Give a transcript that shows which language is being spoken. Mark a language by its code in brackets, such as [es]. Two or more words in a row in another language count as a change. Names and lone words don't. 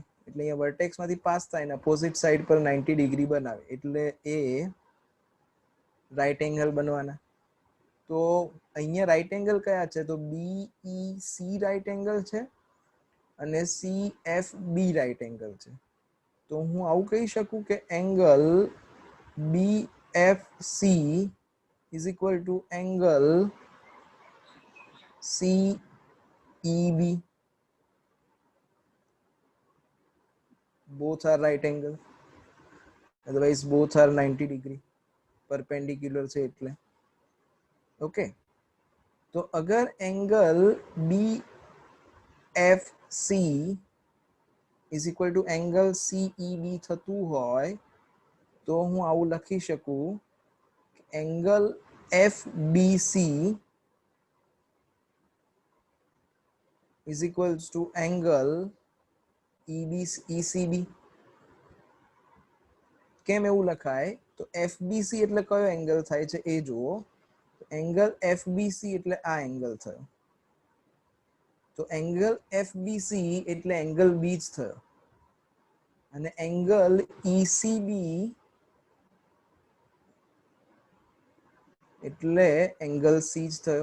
[gu] એટલે અહીંયા વર્ટેક્સમાંથી પાસ થાય ને અપોઝિટ સાઈડ પર 90 ડિગ્રી બનાવે, એટલે એ [en] right angle [gu] બનવાના. તો અહીંયા [en] right angle [gu] કયા છે તો BEC [en] right angle [gu] છે અને CFB રાઈટ એંગલ છે. તો હું આવું કહી શકું કે [en] angle BFC is equal to angle CEB. Both are right angle, otherwise both are 90 degree perpendicular [gu] છે એટલે. ઓકે, તો અગર [en] angle BFC is equal to angle CEB [gu] થતું હોય તો હું આવું લખી શકું [en] angle FBC is equals to angle ECB. [gu] કેમ એવું લખાય તો FBC એટલે કયો એંગલ થાય છે એ જુઓ. એંગલ FBC એટલે આ એંગલ થયો, તો એંગલ FBC એટલે એંગલ B જ થયો, અને એંગલ ECB એટલે એંગલ C જ થયો.